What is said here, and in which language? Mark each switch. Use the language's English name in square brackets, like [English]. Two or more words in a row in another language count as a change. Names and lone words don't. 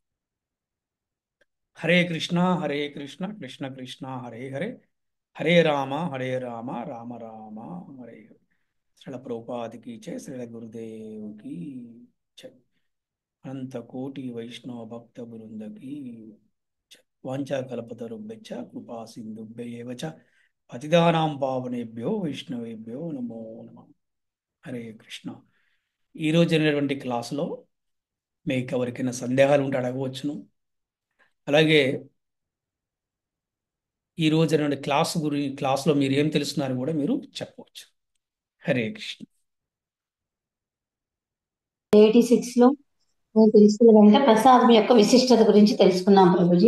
[Sanskrit] హరే కృష్ణ హరే కృష్ణ కృష్ణ కృష్ణ హరే హరే, హరే రామ రామ రామ హరే హరే. [Telugu] శ్రీల ప్రభుపాదికి చే, శ్రీల గురుదేవుకి చే, అనంత కోటి వైష్ణవ భక్త బృందకి చే. [Sanskrit] వాంఛాకల్పతరుభ్యశ్చ కృపా సింధుభ్యైవ చ పతితానాం పావనేభ్యో వైష్ణవేభ్యో నమో నమః. [Telugu] హరే కృష్ణ. ఈరోజు జరిగినటువంటి క్లాసులో మీకు ఎవరికైనా సందేహాలు ఉంటే అడగవచ్చును. అలాగే ఈ రోజు జరిగిన క్లాసులో మీరు ఏం తెలుసుకున్నారో కూడా మీరు చెప్పవచ్చు. హరే కృష్ణ. 86 లో నేను తెలుసుకున్న వెంట ప్రసాదం యొక్క విశిష్టత గురించి తెలుసుకున్నాం ప్రభుజీ.